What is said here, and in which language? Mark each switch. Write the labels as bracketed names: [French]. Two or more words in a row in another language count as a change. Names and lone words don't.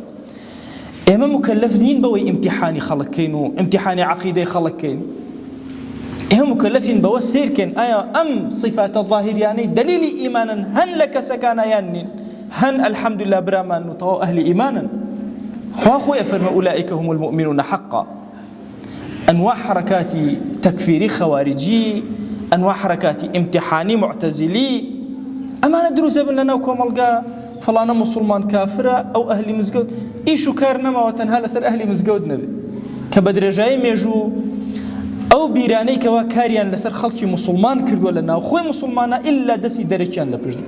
[Central Kurdish] ئێمە مکەلەف نین بەوەی ئیمتیحانی خەڵکەین و ئیمتیحانی عەقیدەی خەڵکەین، ئێمە مکەلەفین بەوە سیرکەین ئایا ئەم صیفاتە ظاهریانەی دلیلی ئیمانن هەن لە کەسەکانە یان نین، هەن ئەلحەمدوللا برامان و تەواو ئەهلی ئیمانن. خوا خۆی ئەفەرمێ [Arabic] ئولائیکە هم المؤمنون حقا. [Central Kurdish] ئەنواع حرەکاتی تەکفیری خەواریجی، ئەنواع حرەکاتی ئیمتیحانی معتەزیلی، ئەمانە دروستە بن لەناو کۆمەڵگا، فڵانە موسڵمان کافرە ئەو ئەهلی مزگەوت، ئیش و کار نەماوە تەنها لەسەر ئەهلی مزگەوت نەبێت، کە بە درێژایی مێژوو ئەو بیرانەی کەوا کاریان لەسەر خەڵکی موسڵمان کردووە لە ناو خۆی موسڵمانە ئیلا دەستی دەرەکیان لە پشت بوو.